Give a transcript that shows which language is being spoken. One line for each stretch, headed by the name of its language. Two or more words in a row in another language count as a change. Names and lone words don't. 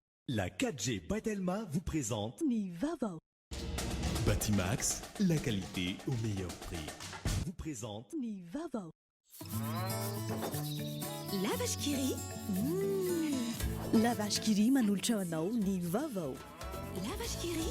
French: La 4G Batelma vous présente Nivava. Batimax, la qualité au meilleur prix. Vous présente Nivava. La vache qui rit.
Malagasy: La vache qui rit manolotra anao ny vavao.
French: La vache qui rit.